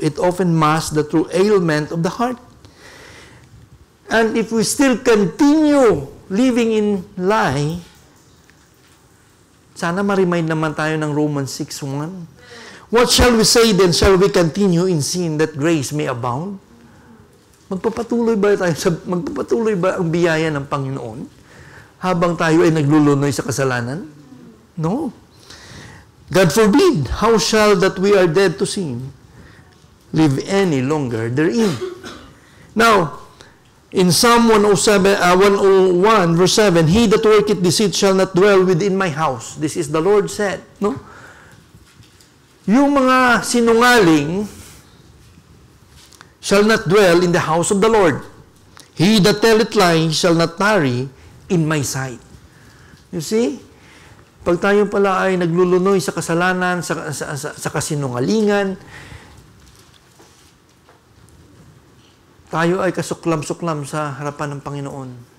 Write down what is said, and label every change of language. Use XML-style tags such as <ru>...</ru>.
<en>It often masks the true ailment of the heart. And if we still continue living in lie,</en> <tl>sana ma-remind naman tayo ng</tl> <en>Romans 6:1. What shall we say then? Shall we continue in sin that grace may abound?</en> <tl>Magpapatuloy ba ang biyaya ng Panginoon habang tayo ay naglulunoy sa kasalanan?</tl> <en>No. God forbid, how shall that we are dead to sin live any longer therein? Now, in Psalm 101, verse 7, He that worketh deceit shall not dwell within my house. This is the Lord said. No?</en> <tl>Yung mga sinungaling</tl> <en>shall not dwell in the house of the Lord. He that telleth lies shall not tarry in my sight. You see?</en> <tl>Pag tayo pala ay naglulunoy sa kasalanan, sa kasinungalingan, tayo ay kasuklam-suklam sa harapan ng Panginoon.</tl>